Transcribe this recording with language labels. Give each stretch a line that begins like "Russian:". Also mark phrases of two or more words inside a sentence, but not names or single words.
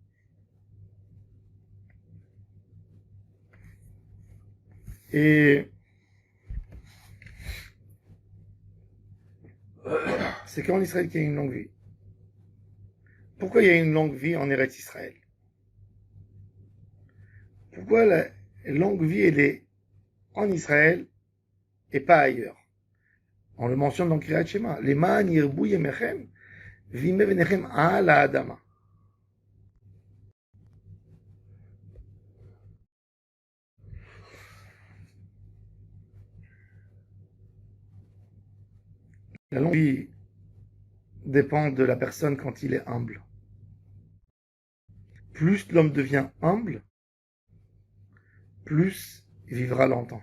French: Et c'est qu'en Israël qu'il y a une longue vie. Pourquoi il y a une longue vie en Eretz Israël? Pourquoi la longue vie, elle est en Israël et pas ailleurs? On le mentionne dans Kriyat Shema.
Hebrew: למען ירבו ימיכם וימי בניכם על האדמה.
French: La longue vie dépend de la personne quand il est humble. Plus l'homme devient humble, plus il vivra longtemps.